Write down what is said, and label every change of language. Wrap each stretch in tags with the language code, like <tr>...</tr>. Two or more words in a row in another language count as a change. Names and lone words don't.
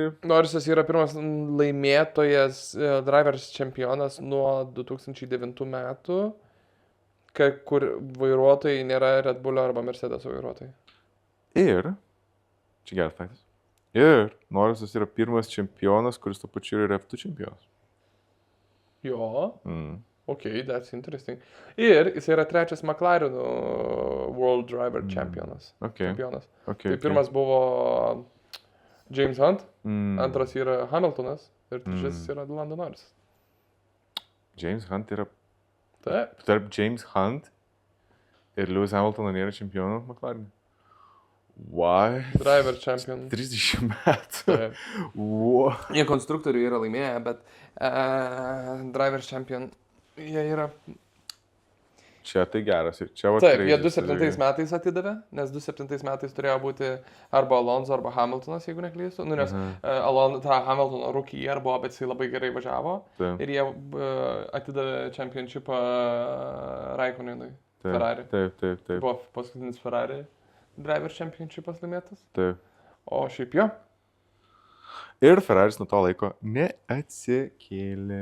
<lt>Norisas yra pirmas laimėtojas, drivers čempionas nuo 2009 metų, kur vairuotojai nėra Red Bull'o arba Mercedeso vairuotojai. Ir, čia geras faktas, ir Norisas yra pirmas čempionas, kuris tuo pačiu yra F2 čempionas. Jo.</lt> <en>Okay, that's interesting.</en> <lt>Ir jis yra trečias McLaren</lt> <en>World Driver</en> <lt>čempionas. Tai pirmas buvo James Hunt, antras yra Hamiltonas ir trečiasis yra Lando Norris. James Hunt yra... Taip. Tarp James Hunt ir Lewis Hamiltono nėra čempionų McLaren.</lt> <en>What? Driver champion.</en> <lt>30 metų. Taip.</lt> <en>What?</en> <lt>Jie konstruktorių yra laimėję, bet</lt> <en>driver champion</en> <lt>jie yra... Čia tai geras. Taip, jie 2007 metais atidavė, nes 2007 metais turėjo būti arba Alonso, arba Hamiltonas, jeigu neklystu. Nes Hamiltono</lt> <en>rookie year</en> <lt>buvo, bet jisai labai gerai važiavo. Taip. Ir jie atidavė championshipą Raikkonenui, Ferrari. Taip. Buvo paskutinis Ferrari</lt> <en>driver championshipas</en> <lt>laimėtas. Taip. O šiaip jo. Ir Ferraris nuo to laiko neatsikėlė.</lt>